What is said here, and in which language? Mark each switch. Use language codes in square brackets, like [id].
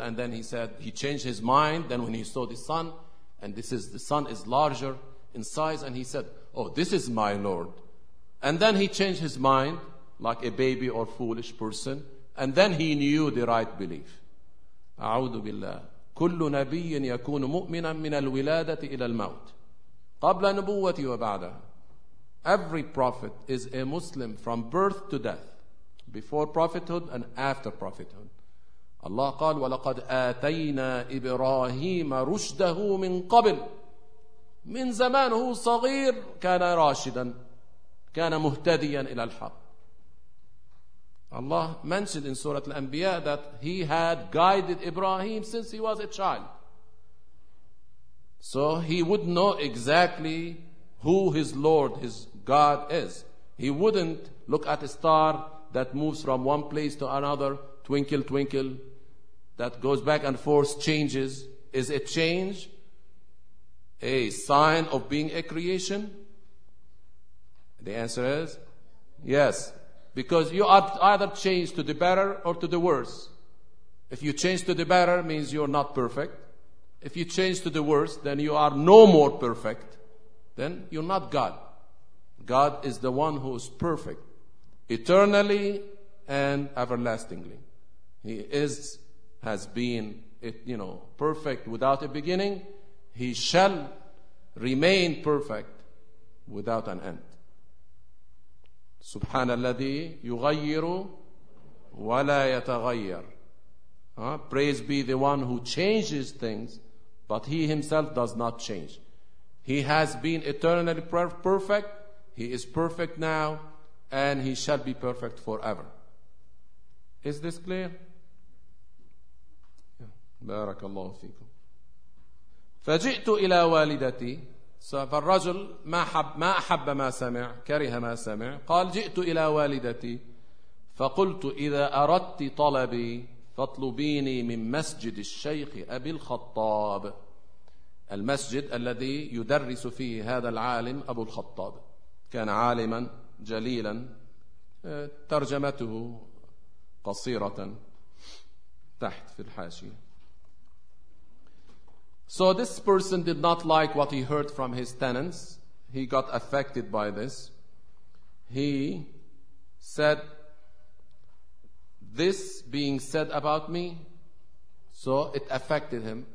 [en] And then he said, he changed his mind. Then when he saw the sun, and this is, the sun is larger in size, and he said, oh, this is my Lord. And then he changed his mind, like a baby or foolish person, and then he knew the right belief. [ar] أعوذ بالله. كل نبي يكون مؤمنا من الولادة إلى الموت قبل نبوة وبعدها. [en] Every prophet is a Muslim from birth to death, before prophethood and after prophethood. [ar] Allah قال ولقد آتينا إبراهيم رشده من قبل, من زمان هو صغير كان راشدا, كان مهتديا إلى الحق. [en] Allah mentioned in Surah Al-Anbiya that He had guided Ibrahim since he was a child. So he would know exactly who his Lord, his God is. He wouldn't look at a star that moves from one place to another, twinkle, twinkle, that goes back and forth, changes. Is a change a sign of being a creation? The answer is yes. Because you are either changed to the better or to the worse. If you change to the better, means you're not perfect. If you change to the worse, then you are no more perfect. Then you're not God. God is the one who is perfect, eternally and everlastingly. He is, has been, you know, perfect without a beginning. He shall remain perfect without an end. سبحان الذي يغير ولا يتغير. Praise be the one who changes things, but he himself does not change. He has been eternally perfect, he is perfect now, and he shall be perfect forever. Is this clear? [ar] بارك الله فيكم. فجئت إلى والدتي. فالرجل ما أحب ما سمع, كره ما سمع. قال جئت إلى والدتي فقلت إذا أردت طلبي فاطلبيني من مسجد الشيخ أبي الخطاب, المسجد الذي يدرس فيه هذا العالم أبو الخطاب, كان عالما جليلا. ترجمته قصيرة تحت في الحاشية. [en] So this person did not like what he heard from his tenants. He got affected by this. He said, this being said about me, so it affected him.